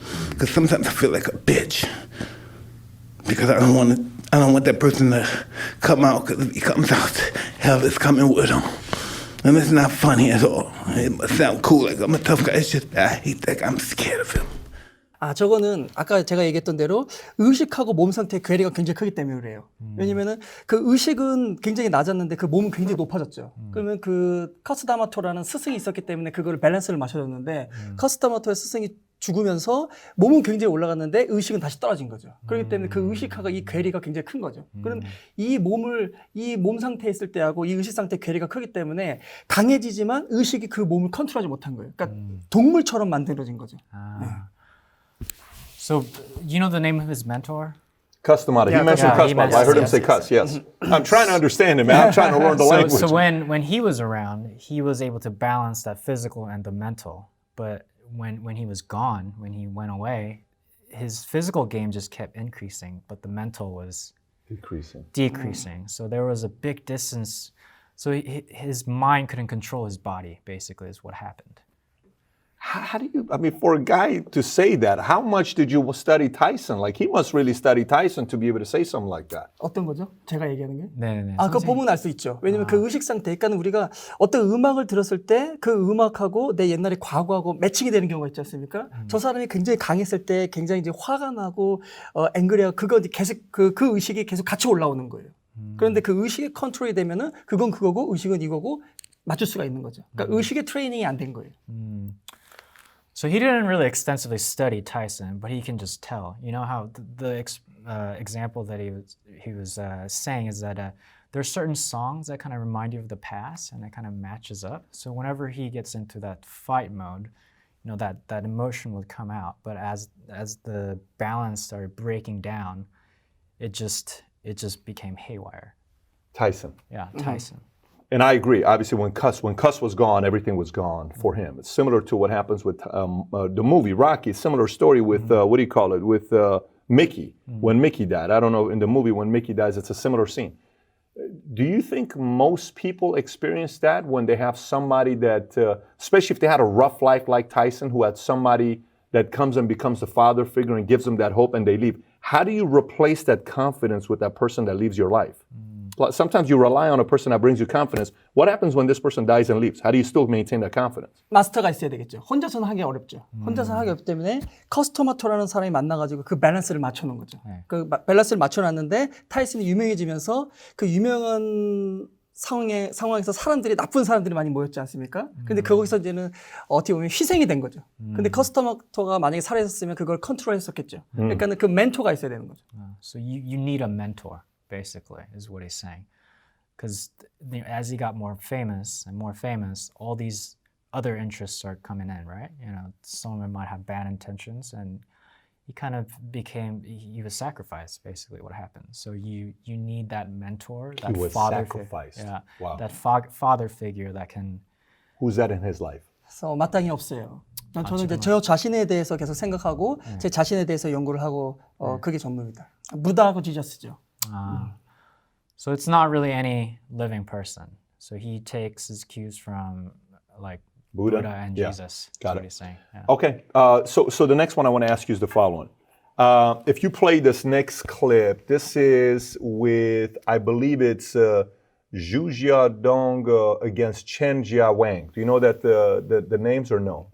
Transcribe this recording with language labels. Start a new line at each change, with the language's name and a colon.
English: Because sometimes I feel like a bitch. Because I don't want that person to come out, because if he comes out, hell is coming with him. And it's not funny at all. It must sound cool, like I'm a tough guy. It's just, I hate that guy. I'm scared of him.
Korean: 아, 저거는 아까 제가 얘기했던 대로 의식하고 몸 상태의 괴리가 굉장히 크기 때문에 그래요. 왜냐면은 그 의식은 굉장히 낮았는데 그 몸은 굉장히 높아졌죠. 그러면 그 커스다마토라는 스승이 있었기 때문에 그걸 밸런스를 맞춰줬는데 커스다마토의 스승이 죽으면서 몸은 굉장히 올라갔는데 의식은 다시 떨어진 거죠. 그렇기 때문에 그 의식하고 이 괴리가 굉장히 큰 거죠. 그럼 이 몸 상태에 있을 때하고 이 의식 상태의 괴리가 크기 때문에 강해지지만 의식이 그 몸을 컨트롤하지 못한 거예요. 그러니까 동물처럼 만들어진 거죠. 네.
English: So, you know the name of his mentor? Customata. Yeah, He mentioned yeah, he Customata. I heard him mentioned- say cuss, yes. I'm trying to understand him, man. I'm trying to learn the language. So when he was around, he was able to balance that physical and the mental. But when he was gone, when he went away, his physical game just kept increasing, but the mental was decreasing. So there was a big distance. So his mind couldn't control his body, basically, is what happened. How do you, I mean, for a guy to say that, how much did you study Tyson? Like, he must really study Tyson to be able to say something like that.
Korean: 어떤 거죠? 제가 얘기하는 게? 네네. 아, 그거 보면 알 수 있죠. 왜냐면 그 의식 상태, 그러니까 우리가 어떤 음악을 들었을 때 그 음악하고 내 옛날의 과거하고 매칭이 되는 경우가 있지 않습니까? 저 사람이 굉장히 강했을 때 굉장히 이제 화가 나고 앵그리하고 그거 계속 그 의식이 계속 같이 올라오는 거예요. 그런데 그 의식이 컨트롤이 되면은 그건 그거고 의식은 이거고 맞출 수가 있는 거죠. 그러니까 의식의 트레이닝이 안 된 거예요.
English: So he didn't really extensively study Tyson, but he can just tell. You know how the example that he was saying is that there are certain songs that kind of remind you of the past, and it kind of matches up. So whenever he gets into that fight mode, you know that emotion would come out. But as the balance started breaking down, it just became haywire. Tyson. Yeah, Tyson. And I agree. Obviously, when Cuss was gone, everything was gone for him. It's similar to what happens with the movie Rocky. Similar story with what do you call it? With Mickey when Mickey died. I don't know, in the movie when Mickey dies, it's a similar scene. Do you think most people experience that when they have somebody that, especially if they had a rough life like Tyson, who had somebody that comes and becomes the father figure and gives them that hope and they leave? How do you replace that confidence with that person that leaves your life? Sometimes you rely on a person that brings you confidence. What happens when this person dies and leaves? How do you still maintain that confidence?
Korean: 마스터가 있어야 되겠죠. 혼자서는 하기 어렵죠. 혼자서 하기 어렵기 때문에 커스토마토라는 사람이 만나가지고 그 밸런스를 맞춰놓은 거죠. 그 밸런스를 맞춰놨는데 타이슨이 유명해지면서 그 유명한 상황에서 사람들이 나쁜 사람들이 많이 모였지 않습니까? 근데 거기서 이제는 어떻게 보면 희생이 된 거죠. 근데 커스토마토가 만약에 살아있었으면 그걸 컨트롤했었겠죠. 그러니까는 그 멘토가 있어야 되는 거죠.
English: So you need a mentor, basically, is what he's saying. Because as he got more famous, all these other interests start coming in, right? You know, some of them might have bad intentions, and he kind of he was sacrificed, basically, what happened. So you need that mentor, that He was father sacrificed. Wow. that father figure that can. Who's that in his life?
Korean: 그래서 마땅히 없어요. 저는 이제 저 자신에 대해서 계속 생각하고 제 자신에 대해서 연구를 하고 그게 전문입니다. 부다하고 지저스죠.
English: So it's not really any living person. So he takes his cues from like Buddha and Yeah. Jesus. Got That's what it. he's saying. Yeah. Okay, so the next one I want to ask you is the following. If you play this next clip, this is with, I believe it's Zhu Jiadong against Chen Jiawang. Do you know that the names or no?